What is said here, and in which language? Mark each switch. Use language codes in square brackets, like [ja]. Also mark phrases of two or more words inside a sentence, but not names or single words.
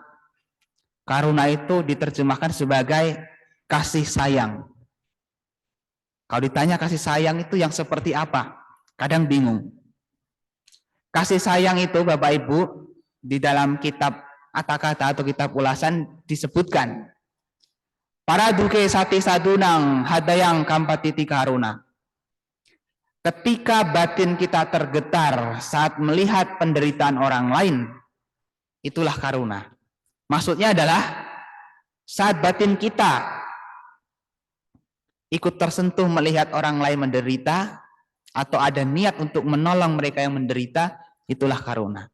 [id] Karuna itu diterjemahkan sebagai kasih sayang. Kalau ditanya kasih sayang itu yang seperti apa? Kadang bingung. Kasih sayang itu Bapak Ibu di dalam kitab Atakata atau kitab ulasan disebutkan. [pi] Para duke sati sadunang hadayang kampatiti karuna. [id] Ketika batin kita tergetar saat melihat penderitaan orang lain, itulah karuna. Maksudnya adalah saat batin kita ikut tersentuh melihat orang lain menderita atau ada niat untuk menolong mereka yang menderita, itulah karuna.